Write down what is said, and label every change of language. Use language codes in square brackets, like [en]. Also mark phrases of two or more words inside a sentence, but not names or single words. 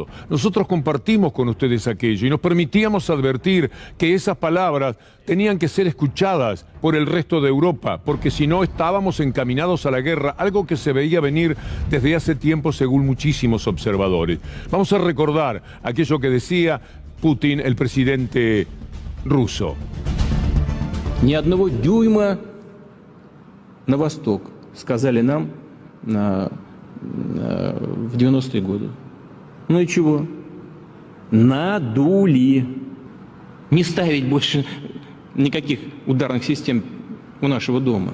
[es] Nosotros compartimos con ustedes aquello y nos permitíamos advertir que esas palabras tenían que ser escuchadas por el resto de Europa, porque si no estábamos encaminados a la guerra, algo que se veía venir desde hace tiempo según muchísimos observadores. Vamos a recordar aquello que decía Putin, el presidente ruso. [ru] Ни одного дюйма на восток, сказали нам в 90-е годы. Ну и чего? Надули. Не ставить больше никаких ударных систем у нашего дома.